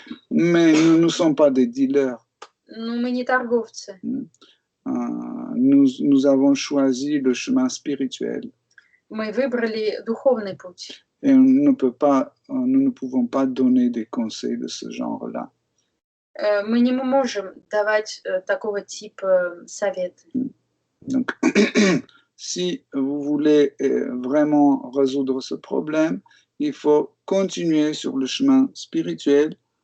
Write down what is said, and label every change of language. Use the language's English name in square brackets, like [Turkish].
[French] Mais nous ne sommes pas des dealers. [Russian] Но мы не торговцы. [French] Nous avons choisi le chemin spirituel. [Russian] Мы выбрали духовный путь. [French] Et nous ne pouvons pas donner des conseils de ce genre-là. [Russian] Мы не можем давать такого типа советы. [French] Donc, si vous voulez vraiment résoudre ce problème, il faut continuer sur le chemin spirituel.